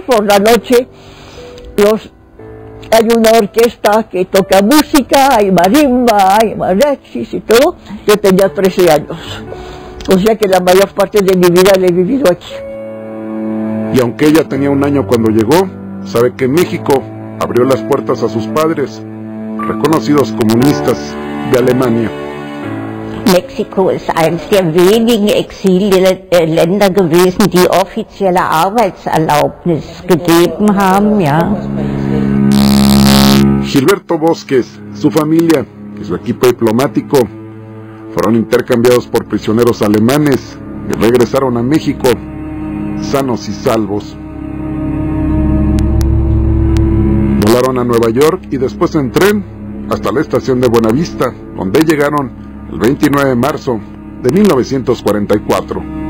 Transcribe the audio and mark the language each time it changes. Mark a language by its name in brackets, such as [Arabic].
[Spanish] Por la noche hay una orquesta que toca música, hay marimba, hay mariachis y todo. Yo tenía 13 años, o sea que la mayor parte de mi vida la he vivido aquí. Y aunque ella tenía 1 año cuando llegó, sabe que México abrió las puertas a sus padres, reconocidos comunistas de Alemania. [German] Mexiko ist eines der wenigen Exilländer gewesen, die offizielle Arbeitserlaubnis gegeben haben, ja. [Spanish] Gilberto Bosques, su familia y su equipo diplomático fueron intercambiados por prisioneros alemanes y regresaron a México sanos y salvos. Volaron a Nueva York y después en tren hasta la estación de Buenavista, donde llegaron el 29 de marzo de 1944.